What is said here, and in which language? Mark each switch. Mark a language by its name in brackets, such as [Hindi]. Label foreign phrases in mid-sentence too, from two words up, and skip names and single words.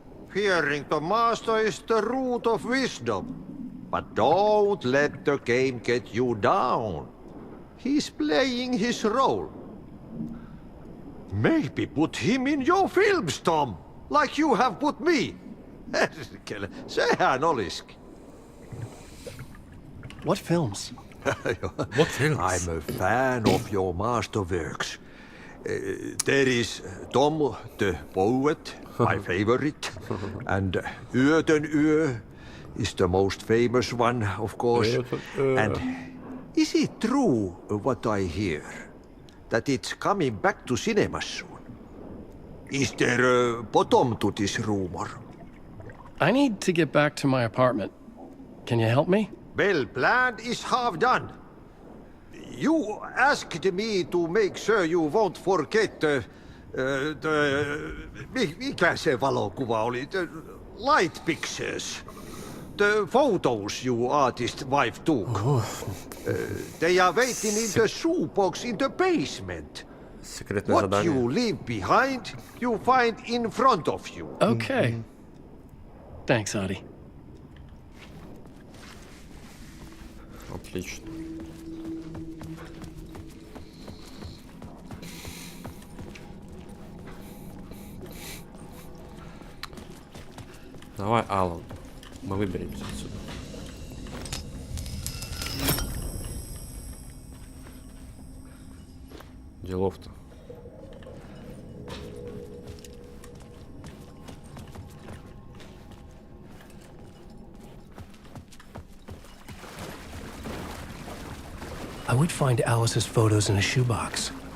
[English] Fearing the master is the root of wisdom. But don't let the game get you down. He's playing his role. Maybe put him in your films, Tom. Like you have put me. [Finnish] Sehän olisikin. [English] What films? What films? I'm a fan of your masterworks. There is Tom the Poet, my favorite. And Yöten Yö is the most famous one, of course. And is it true what I hear? That it's coming back to cinemas soon? Is there a bottom to this rumor? I need to get back to my apartment. Can you help me? Well, plan is half done. You asked me to make sure you won't forget [Finnish] mikä se valokuva oli? [English] The light pictures. The photos you artist wife took. They are waiting in the shoebox in the basement. [Russian] Секретное [English] What [Russian] задание. [English] you leave behind, you find in front of you. Okay. Thanks, Adi. [Russian] Отлично. Давай, Алан. Мы выберемся отсюда. Делов-то. [English] I would find Alice's photos in a shoebox.